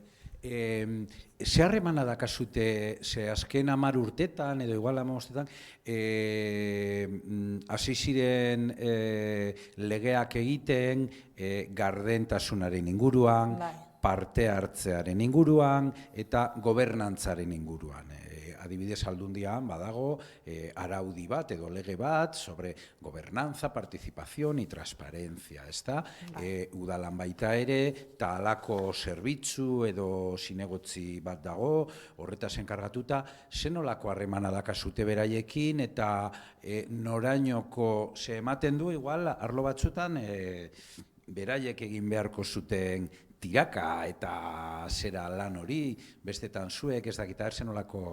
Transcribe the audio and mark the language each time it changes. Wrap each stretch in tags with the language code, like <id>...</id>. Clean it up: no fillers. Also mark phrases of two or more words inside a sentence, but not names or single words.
<eu>Ze harremana dakazute, ze azken 10 urtetan, edo igual 15 urtetan, hasi ziren legeak egiten gardentasunaren inguruan, parte hartzearen inguruan eta gobernantzaren inguruan. Adibidez Aldundian badago araudi bat edo lege bat</eu> <es>sobre gobernanza, participación y transparencia,</es> <eu>ezta? Udalan baita ere, eta halako zerbitzu edo zinegotzi bat dago, horretaz enkargatuta, zenolako harremana dakazute beraiekin eta norainoko ze ematen du, igual, arlo batzutan, beraiek egin beharko zuten tiraka eta zera lan hori, bestetan zuek ez dakita zenolako...</eu>